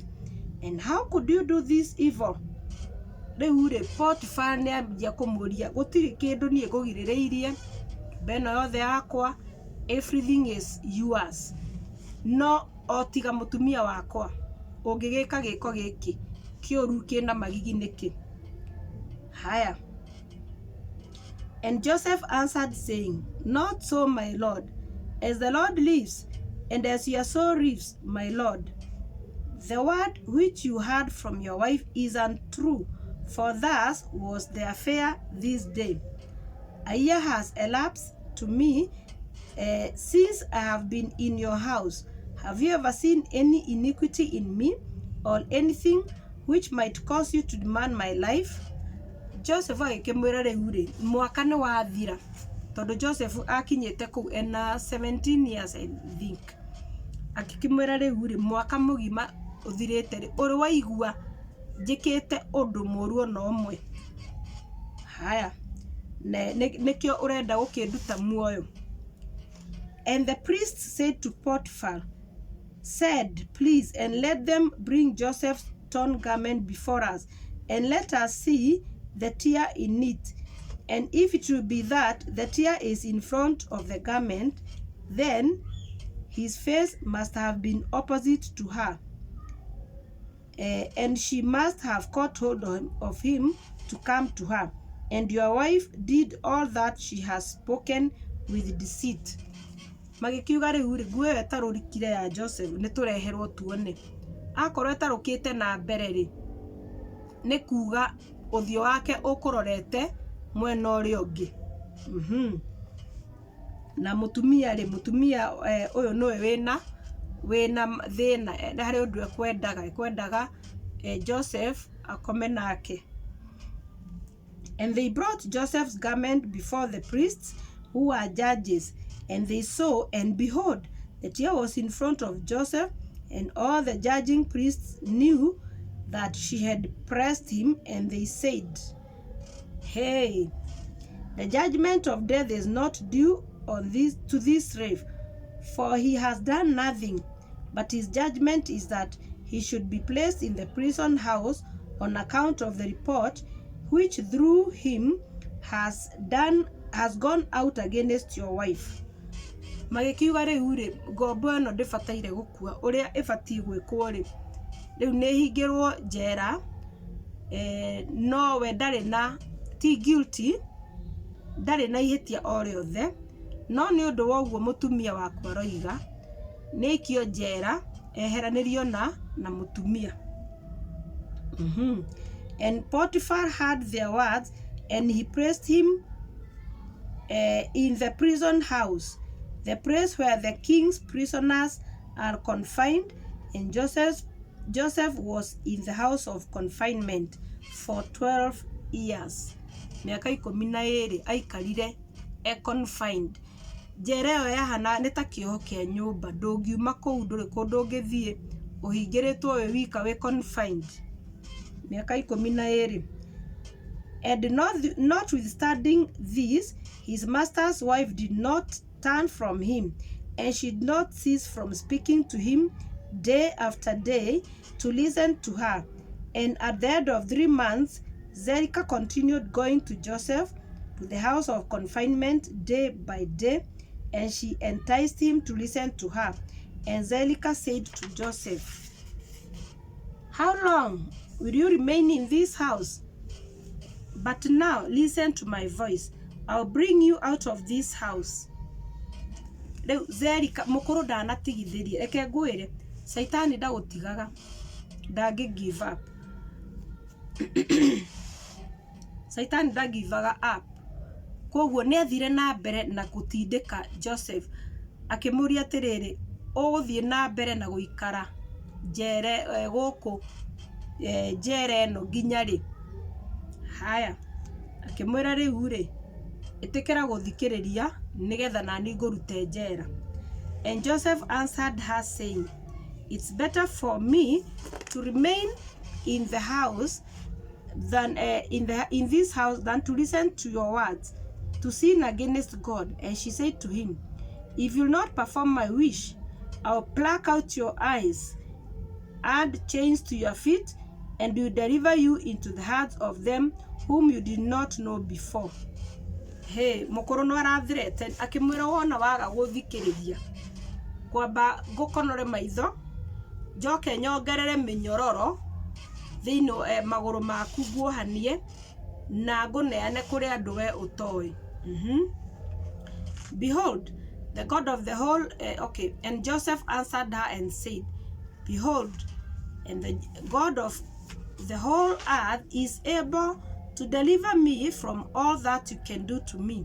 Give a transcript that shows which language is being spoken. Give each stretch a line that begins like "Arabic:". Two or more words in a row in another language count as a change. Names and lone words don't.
English: And how could you do this evil?
Kikuyu: Rĩu Potiphar nĩambia kũmũria, gũtirĩ kĩndũ niĩ ngũgirĩrĩirie, beno yothe yakwa,
English: everything is yours.
Kikuyu: No otiga mũtumia wakwa, ũngĩgĩka gĩko gĩkĩ kĩũru kĩna magigi nĩkĩ? Haya.
English: And Joseph answered, saying, Not so, my lord, as the Lord lives, and as your soul lives, my lord. The word which you heard from your wife is untrue, for thus was the affair this day. A year has elapsed to me since I have been in your house. Have you ever seen any iniquity in me, or anything which might cause you to demand my life?
Kikuyu: Joseph agĩkĩmwĩra rĩu mwaka nĩ wathira, tondũ Joseph akinyĩte kũu ena
English: 17 years I think.
Kikuyu: Akĩkĩmwĩra rĩu mwaka mũgima ũthirĩte, ũrĩ waigua njĩkĩte ũndũ mũũru ona ũmwe? Haya, nĩkĩo ũrenda gũkĩnduta muoyo.
English: And the priest said to Potiphar, Please, and let them bring Joseph's torn garment before us, and let us see the tear in it. And if it will be that the tear is in front of the garment, then his face must have been opposite to her, and she must have caught hold of him to come to her. And your wife did all that she has spoken with deceit.
Kikuyu: Magĩkiuga rĩu nguo ĩyo ĩtarũrikire ya Joseph nĩtũreherwo tuone. Akorwo ĩtarũkĩte na mbere nĩ kuga ũthiũ wake ũkũrorete mwena ũrĩa ũngĩ. Na mũtumia ũyũ nĩwe wĩna thĩna, harĩ ũndũ ekwendaga Joseph akome nake.
English: And they brought Joseph's garment before the priests, who are judges, and they saw, and behold, the tear was in front of Joseph, and all the judging priests knew that she had pressed him, and they said, Hey, the judgment of death is not due to this slave, for he has done nothing, but his judgment is that he should be placed in the prison house on account of the report which through him has gone out against your wife.
Kikuyu: Magĩkiuga rĩu ngombo ĩno ndĩbataire gũkua, ũrĩa ĩbatiĩ gwĩkwo rĩu nĩ hingĩrwo njera, no we ndarĩ na ti guilty, ndarĩ na ihĩtia o rĩothe, no nĩ ũndũ wa ũguo mũtumia wakwa roiga nĩ ikio njera eheranĩrio na mũtumia.
English: And Potiphar heard their words, and he placed him in the prison house, the place where the king's prisoners are confined, and Joseph was in the house of confinement for 12 years.
Kikuyu: Miaka 12 aikarire confined. Njera ĩyo yahana nĩ ta kĩoho kĩa nyũmba, ndũngiuma kũu, ndũrĩ kũndũ ũngĩthiĩ, ũhingĩrĩtwo wĩ wika wĩ confined. Miaka 12.
English: And notwithstanding this, his master's wife did not turn from him, and she did not cease from speaking to him day after day to listen to her. And at the end of 3 months, Zelica continued going to Joseph to the house of confinement day by day, and she enticed him to listen to her. And Zelica said to Joseph, How long will you remain in this house? But now listen to my voice. I'll bring you out of this house.
Kikuyu: Zerika mukuru ndanatigithirie reke ngwire Saitani ndagutigaga ndangi
English: give up.
Kikuyu: Saitani ndagivaga up. Koguo ni athire na mbere na gutindika Joseph akimuria atiriri uguthie na mbere na guikara njere guku njere no nginya ri. Haya akimwira riu ri itikira guthikiriria nigetha nani ngurute njera.
English: And Joseph answered her saying, it's better for me to remain in the house than in this house than to listen to your words, to sin against God. And she said to him, if you will not perform my wish, I'll pluck out your eyes, add chains to your feet, and will deliver you into the hands of them whom you did not know before.
Kikuyu: Hey, mukuru no arathirete akimwira wona waga guthikiriria kwamba ngukonore maitho njoke nyongerere minyororo thino maguru maku guohanie na nguneane kuri andu we utoi.
English: Behold, the God of the whole and Joseph answered her and said, behold, and the God of the whole earth is able to deliver me from all that you can do to me.